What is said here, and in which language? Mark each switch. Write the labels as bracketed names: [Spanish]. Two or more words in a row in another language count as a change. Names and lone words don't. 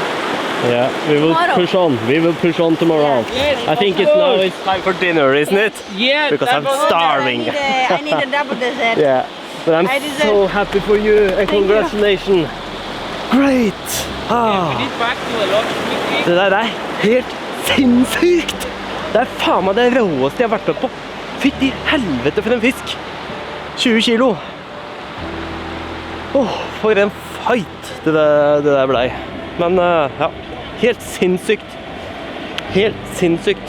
[English] Yeah, we will Tomorrow. push on. We will push on tomorrow. Yes, I think it's now it's time for dinner, isn't it? Yeah, Because I'm double- starving. I need a double dessert. Yeah, but I'm I deserve- so happy for you and Thank you. congratulations. Great! We Ah, did back to a lot quickly. [Norwegian] det der er helt sinnssykt! Det er faen meg det råeste jeg har vært med på. Fytti helvete for en fisk! 20 kilo! Åh, for en fight det der blei. Men ja, helt sinnssykt. Helt sinnssykt.